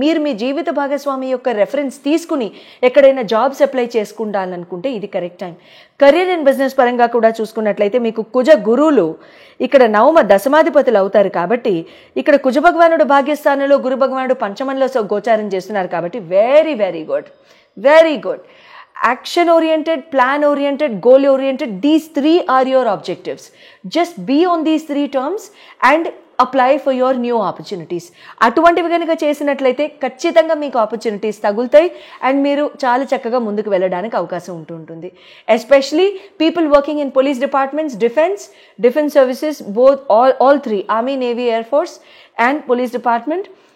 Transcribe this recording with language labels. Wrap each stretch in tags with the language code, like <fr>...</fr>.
<te>మీరు మీ జీవిత భాగస్వామి యొక్క రెఫరెన్స్ తీసుకుని ఎక్కడైనా జాబ్స్ అప్లై చేసుకుంటాలనుకుంటే ఇది correct time. Career and business పరంగా కూడా చూసుకున్నట్లయితే మీకు కుజ గురువులు ఇక్కడ నవమ దశమాధిపతులు అవుతారు కాబట్టి ఇక్కడ కుజ భగవానుడు భాగ్యస్థానంలో, గురు భగవానుడు పంచమంలో గోచారం చేస్తున్నారు కాబట్టి</te> <en>Very very good, very good. Action oriented, plan oriented, goal oriented, these 3 are your objectives. Just be on these 3 terms and apply for your new opportunities.</en> <te>అటువంటివి కనుక చేసినట్లయితే ఖచ్చితంగా మీకు ఆపర్చునిటీస్ తగులుతాయి అండ్ మీరు చాలా చక్కగా ముందుకు వెళ్ళడానికి అవకాశం ఉంటుంది.</te> <en>Especially people working in police departments, defence services, both all 3 army, navy, air force and police department.</en>